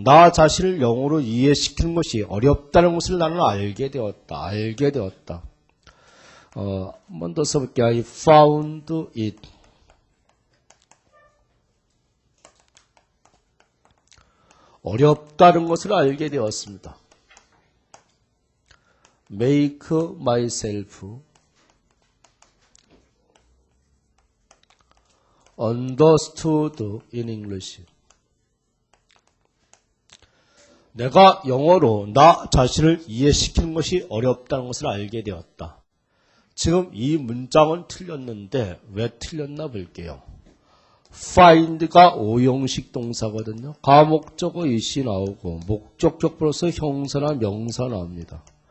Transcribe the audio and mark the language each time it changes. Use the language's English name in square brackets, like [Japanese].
[Korean] 나 자신을 영어로 이해시키는 것이 어렵다는 것을 나는 알게 되었다. 한 번 더 써볼게요. [English] I found it. [Korean] 어렵다는 것을 알게 되었습니다. [English] make myself understood in English. [Korean] 내가 영어로 나 자신을 이해시키는 것이 어렵다는 것을 알게 되었다. 지금 이 문장은 틀렸는데 왜 틀렸나 볼게요. find가 오형식 동사거든요. 가목적어 이시 나오고 목적격 플러스 형사나 명사 나옵니다.